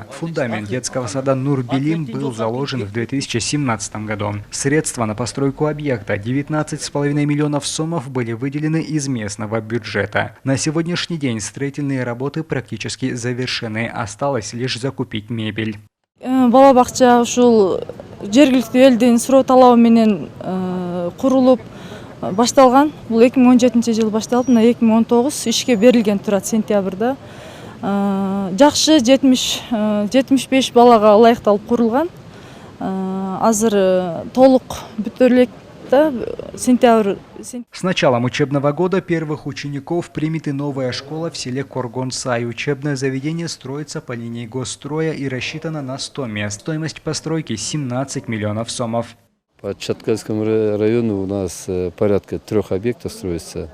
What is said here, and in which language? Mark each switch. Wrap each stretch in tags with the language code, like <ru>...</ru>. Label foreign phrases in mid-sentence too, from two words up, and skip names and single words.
<ru>Фундамент детского сада Нурбилим был заложен в 2017 году. Средства на постройку объекта 19,5 миллионов сомов были выделены из местного бюджета. На сегодняшний день строительные работы практически завершены. Осталось лишь закупить мебель.</ru> <ky>Бала бакча ушул жергиликтүү элдин суроо талабы менен курулуп башталган. Бул 2017 жылы башталып, мына 2019 ишке берилген турат сентябрда. Жакшы 75 балага ылайыкталып курулган. Азыр толук бүтө элек да сентябрь.</ky> <ru>С началом учебного года первых учеников примет и новая школа в селе Коргонсай. Учебное заведение строится по линии госстроя и рассчитано на 100 мест. Стоимость постройки 17 миллионов сомов. По Чаткальскому району у нас порядка 3 объектов строится.</ru>